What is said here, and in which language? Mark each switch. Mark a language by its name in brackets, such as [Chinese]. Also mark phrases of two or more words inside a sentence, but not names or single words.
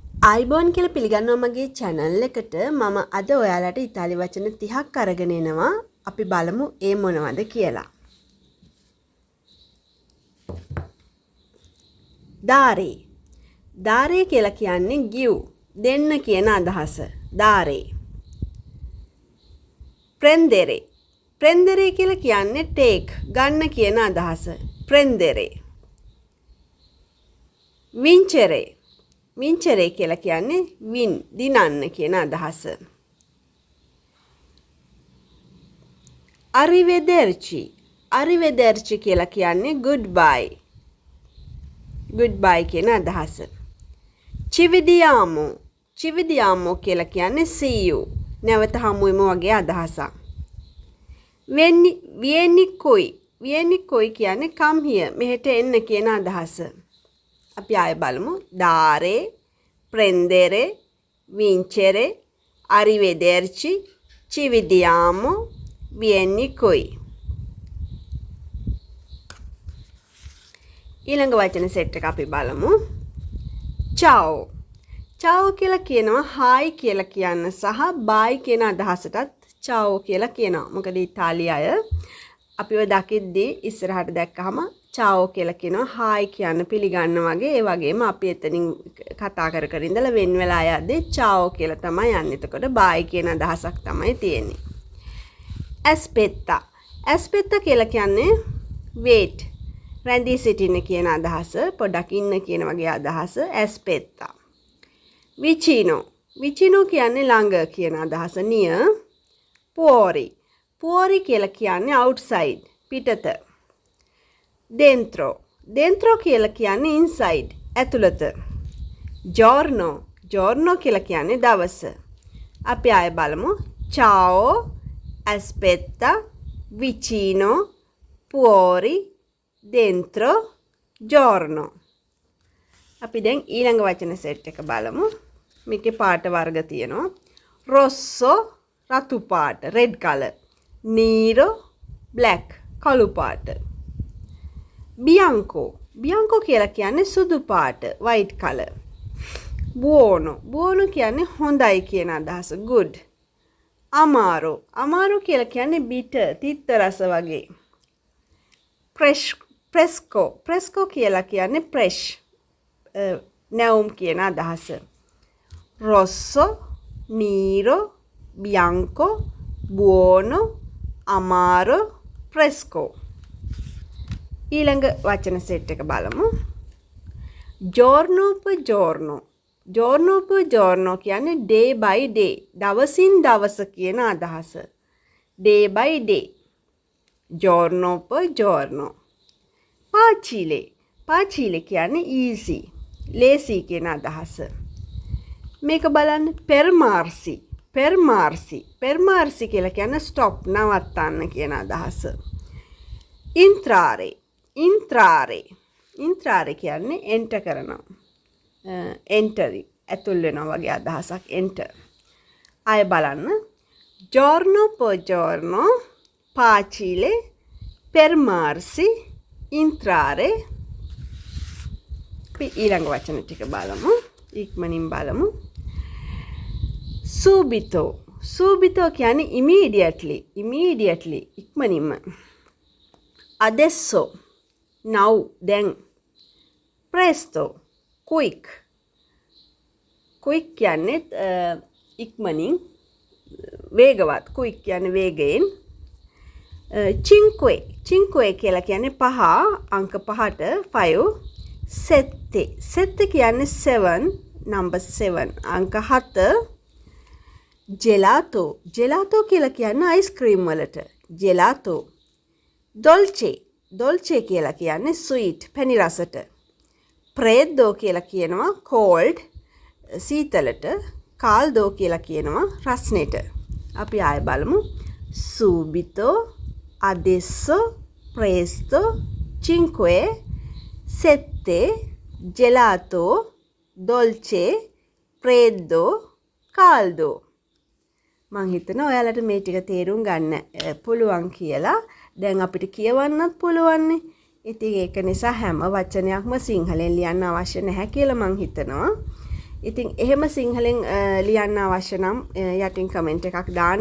[Sinhala] ආයිබෝන් කියලා පිළිගන්නවා මගේ channel එකට. මම අද ඔයාලට ඉතාලි වචන 30ක් අරගෙන එනවා. අපි බලමු ඒ මොනවද කියලා. [Italian] dare. [Sinhala] dare කියලා කියන්නේ give, දෙන්න කියන අදහස. [Italian] dare. prendere. prendere [Sinhala] කියලා කියන්නේ take, ගන්න කියන අදහස. [Italian] prendere. vincere. [Sinhala] වින්චරේ කියලා කියන්නේ වින්, දිනන්න කියන අදහස. [Italian] arrivederci. [Sinhala] arrivederci කියලා කියන්නේ [English] goodbye. goodbye [Sinhala] කියන අදහස. [Italian] ci vediamo. ci vediamo [Sinhala] කියලා කියන්නේ [English] see you, [Sinhala] නැවත හමු වෙමු වගේ අදහසක්. [Italian] vieni qui. vieni qui කියන්නේ [English] come here, [Sinhala] මෙහෙට එන්න කියන අදහස. අපි ආයෙ බලමු. [Italian] dare, prendere, vincere, arrivederci, ci vediamo, vieni qui. [Sinhala] ඊළඟ වචන සෙට් එක අපි බලමු. ciao. ciao කියලා කියනවා hi කියලා කියන්න සහ bye කියන අදහසටත් ciao කියලා කියනවා. මොකද ඉතාලි අය අපිව දකිද්දී ඉස්සරහට දැක්කහම ciao කියලා කියනවා hi කියන්න පිළිගන්න වගේ. ඒ වගේම අපි එතනින් කතා කර කර ඉඳලා වෙන වෙලා යද්දී ciao කියලා තමයි යන්නේ. එතකොට bye කියන අදහසක් තමයි තියෙන්නේ. [Italian] aspetta. [Sinhala] aspetta කියලා කියන්නේ wait, රැඳී සිටින්න කියන අදහස, පොඩක් ඉන්න කියන වගේ අදහස. [Italian] aspetta. vicino. vicino [Sinhala] කියන්නේ ළඟ කියන අදහස. [English] near. [Italian] fuori. fuori [Sinhala] කියලා කියන්නේ outside, පිටත. [Italian] dentro. dentro [Sinhala] කියලා කියන්නේ inside, ඇතුළත. [Italian] giorno. giorno [Sinhala] කියලා කියන්නේ දවස. අපි ආයෙ බලමු. [Italian] ciao, aspetta, vicino, fuori, dentro, giorno. [Sinhala] අපි දැන් ඊළඟ වචන සෙට් එක බලමු. මේකේ පාට වර්ග තියෙනවා. rosso, රතු පාට, [English] red color. [Sinhala] nero, black, කළු පාට. [Italian] bianco. bianco [Sinhala] කියලා කියන්නේ සුදු පාට, [English] white color. [Italian] buono. buono [Sinhala] කියන්නේ හොඳයි කියන අදහස, good. [Italian] amaro. amaro [Sinhala] කියලා කියන්නේ bitter, තිත්ත රස වගේ. [Italian] fresco. fresco [Sinhala] කියලා කියන්නේ fresh, නැවුම් කියන අදහස. [Italian] rosso, nero, bianco, buono, amaro, fresco. [Sinhala] ඊළඟ වචන සෙට් එක බලමු. [Italian] giorno per giorno. giorno per giorno කියන්නේ [English] day by day, [Sinhala] දවසින් දවස කියන අදහස. [English] day by day. [Italian] giorno per giorno. facile. facile [Sinhala] කියන්නේ [English] easy, lazy [Sinhala] කියන අදහස. මේක බලන්න. [Italian] fermarsi. fermarsi. fermarsi [Sinhala] කියලා කියන්නේ stop, නවත්තන්න කියන අදහස. [Italian] entrare. entrare. [Sinhala] entrare කියන්නේ enter කරනවා. entering, ඇතුල් වෙනවා වගේ අදහසක්. enter. ආයෙ බලන්න. [Italian] giorno per giorno, facile, fermarsi, entrare. [Sinhala] අපි ඊළඟ වචන ටික බලමු. ඉක්මනින් බලමු. [Italian] subito. [Sinhala] subito කියන්නේ [English] immediately, immediately, [Sinhala] ඉක්මනින්ම. adesso, now, දැන්. presto, quick. quick කියන්නේ ඉක්මනින්, වේගවත්. quick කියන්නේ වේගයෙන්. [Italian] cinque. [Sinhala] cinque කියලා කියන්නේ පහ, අංක පහට, 5. [Italian] sette. sette [Sinhala] කියන්නේ 7, number 7, අංක 7. [Italian] gelato. gelato [Sinhala] කියලා කියන්නේ අයිස්ක්‍රීම් වලට, [Italian] gelato. dolce. dolce [Sinhala] කියලා කියන්නේ sweet, පැණි රසට. freddo කියලා කියනවා cold, සීතලට. caldo කියලා කියනවා රස්නෙට. අපි ආයෙ බලමු. [Italian] subito, adesso, presto, cinque, sette, gelato, dolce, freddo, caldo. [Sinhala] මං හිතනවා ඔයාලට මේ ටික තේරුම් ගන්න පුළුවන් කියලා. දැන් අපිට කියවන්නත් පුළුවන්. ඉතින් ඒක නිසා හැම වචනයක්ම සිංහලෙන් ලියන්න අවශ්‍ය නැහැ කියලා මං හිතනවා. ඉතින් එහෙම සිංහලෙන් ලියන්න අවශ්‍ය නම් යටින් කමෙන්ට් එකක් දාන්න.